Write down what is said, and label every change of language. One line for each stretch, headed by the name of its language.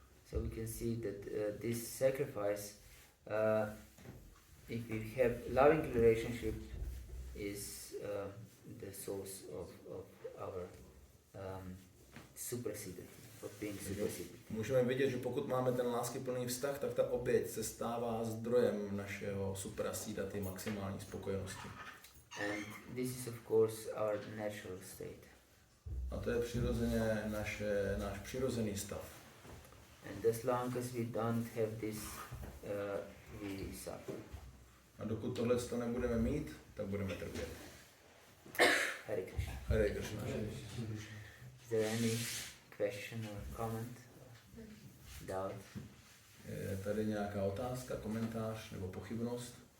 English: So we can see that this sacrifice, if we have loving relationship, is the source of our supersedity, of being superseded.
Czech: Můžeme vidět, že pokud máme ten láskyplný vztah, tak ta oběť se stává zdrojem našeho suprasidaty, maximální spokojenosti.
English: And this is of course our natural state.
Czech: A to je přirozeně náš přirozený stav.
English: And as long as we don't have this, we suffer.
Czech: A dokud tohle nebudeme mít, tak budeme trpět.
English: Hare Krishna. Hare Krishna. Is there any question or comment, or doubt?
Czech: Je tady nějaká otázka, komentář nebo pochybnost?